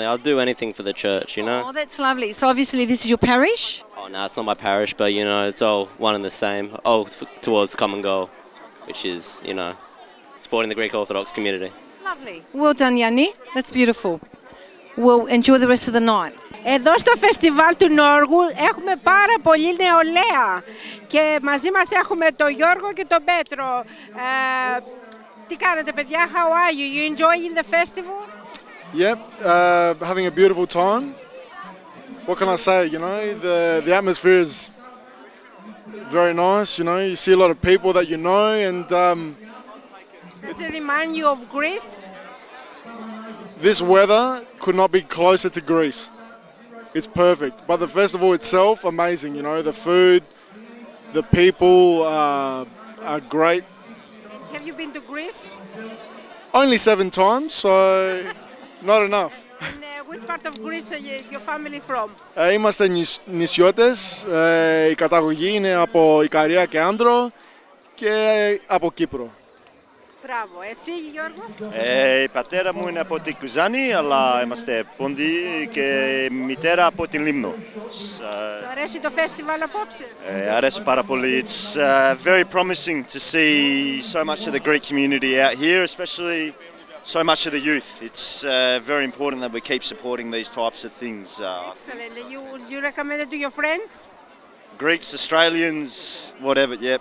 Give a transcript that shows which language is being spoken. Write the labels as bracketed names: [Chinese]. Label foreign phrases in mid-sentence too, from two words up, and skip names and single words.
[English] I'll do anything for the church, you know. Oh, that's lovely. So obviously this is your parish? Oh, no, it's not my parish, but, you know, it's all one and the same. All towards the common goal, which is, you know, supporting the Greek Orthodox community. Lovely. Well done, Yanni. That's beautiful. Well, enjoy the rest of the night. [Greek] Εδώ στο φεστιβάλ του Νόργου έχουμε πάρα πολύ νεολαία και μαζί μας έχουμε τον Γιώργο και τον Πέτρο. Τι κάνετε, παιδιά? [English] How are you? You enjoying the festival? Yep, having a beautiful time. What can I say, you know, the atmosphere is very nice, you know, you see a lot of people that you know, and does it remind you of Greece? This weather could not be closer to Greece. It's perfect, but the festival itself, amazing, you know, the food, the people are great. Have you been to Greece? Only 7 times, so not enough. And which part of Greece is your family from? [Greek] Είμαστε νησιώτες, η καταγωγή είναι από Ικαρία και Άνδρο και από Κύπρο. Μπράβο, εσύ Γιώργο? Η πατέρα μου είναι από την Κουζάνη, αλλά είμαστε Πόντι και η μητέρα από την Λίμνο. Σου αρέσει το φεστιβάλ απόψε? Αρέσει πάρα πολύ. [English] It's very promising to see so much of the Greek community out here, especially so much of the youth. It's very important that we keep supporting these types of things. Excellent. You recommend it to your friends? Greeks, Australians, whatever, yep.